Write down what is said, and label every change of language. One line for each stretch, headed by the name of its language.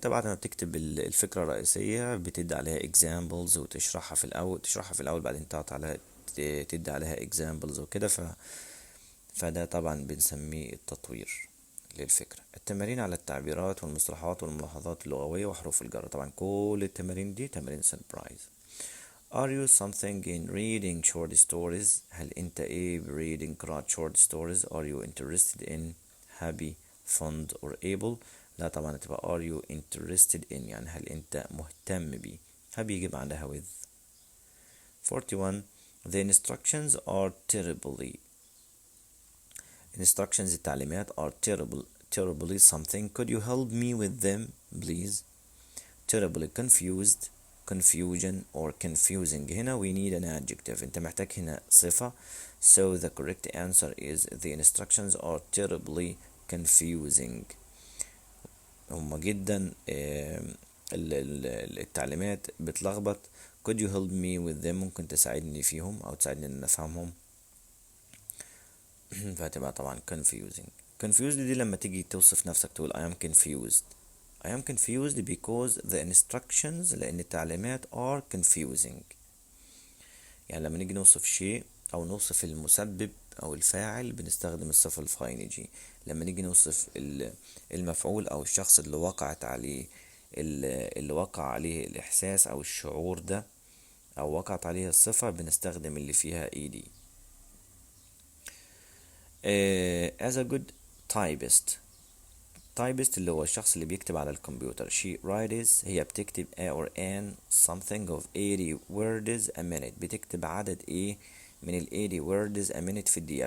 Arabic: لأن انت بعد ما بتكتب الفكرة الرئيسية بتدي عليها examples وتشرحها في الأول بعدين تدي عليها examples وكده، فده طبعا بنسميه التطوير للفكرة. التمارين على التعبيرات والمصطلحات والملاحظات اللغوية وحروف الجر، طبعا كل التمارين دي تمارين سربرايز.
English: Are you something in reading short stories؟
Arabic: هل أنت إيه
English: reading قراءة short stories؟ Are you interested in happy fond or able؟
Arabic: لا طبعا هتبقى
English: are you interested in،
Arabic: يعني هل أنت مهتم بيه.
English: happy
Arabic: يجي بعدها
English: with. 41 The instructions are terribly. Instructions التعليمات are terribly something. Could you help me with them please؟ terribly confused, confusion or confusing. هنا we need an adjective.
Arabic: انت محتاج هنا صفة.
English: So the correct answer is the instructions are terribly confusing.
Arabic: هما جدا التعليمات بتلخبط.
English: Could you help me with them؟
Arabic: ممكن تساعدني فيهم أو تساعدني إن أفهمهم. فهتبقى طبعا confusing. confused دي لما تيجي توصف نفسك تقول
English: I am confused. I am confused because the instructions،
Arabic: لأن التعليمات
English: are confusing.
Arabic: يعني لما نيجي نوصف شيء أو نوصف المسبب أو الفاعل بنستخدم الصفة الفاينجي. لما نيجي نوصف المفعول أو الشخص اللي وقعت عليه اللي وقع عليه الإحساس أو الشعور ده أو وقعت عليه الصفة بنستخدم اللي فيها ed.
English: As a good typist.
Arabic: typist اللي هو الشخص اللي بيكتب على الكمبيوتر.
English: she writes،
Arabic: هي بتكتب
English: a or an something of 80 words a minute.
Arabic: بتكتب عدد ايه من ال
English: 80 words a minute
Arabic: في الدقيقة.